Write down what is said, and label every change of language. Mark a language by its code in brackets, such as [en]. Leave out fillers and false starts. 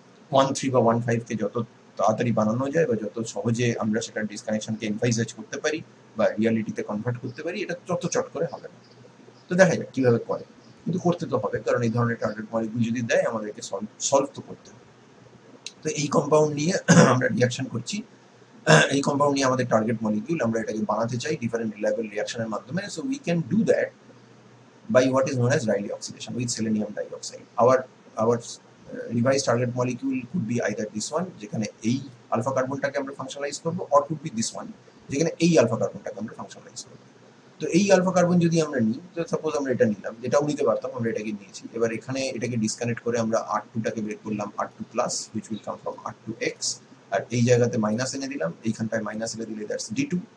[bn] 1,3 বা 1,5 কে যত তাড়াতাড়ি বানানো যায় বা যত সহজে আমরা সেটা ডিসকানেকশনকে এনভাইজেজ করতে পারি বা রিয়ালিটিতে কনভার্ট করতে পারি, এটা যত চট করে হবে না। তো দেখা যাক কিভাবে করে, কিন্তু করতে তো হবে, কারণ এই ধরনের টার্গেট মলিকিউল যদি দেয় আমাদেরকে সলভ তো করতে হবে। তো এই কম্পাউন্ড নিয়ে আমরা রিয়াকশন করছি। এই কম্পাউন্ড নিয়ে আমাদের টার্গেট মলিকিউল, আমরা এটাকে বানাতে চাই ডিফারেন্ট রিলায়েবল রিয়াকশনের মাধ্যমে। [en] So we can do that by what is known as Rayleigh oxidation with selenium dioxide. Our revised target molecule could be either this one, [bn] যেখানে এই আলফা কার্বনটাকে আমরা ফাংশনালাইজ করব, [en] or could be this one, যেখানে এই alpha কার্বনটাকে আমরা ফাংশনালাইজ করব। [bn] তো এই আলফা কার্বন যদি আমরা নিই, তো সাপোজ আমরা এটা নিলাম, এটাও নিতে পারতাম, আমরা এটাকে নিয়েছি। এবার এখানে এটাকে ডিসকানেক্ট করে আমরা R2টাকে বের করলাম, R2 plus, [en] which will come from R2X, [bn] আর এই জায়গাতে মাইনাস এনে দিলাম, এইখানটায় মাইনাস এনে দিলে দ্যাটস D2।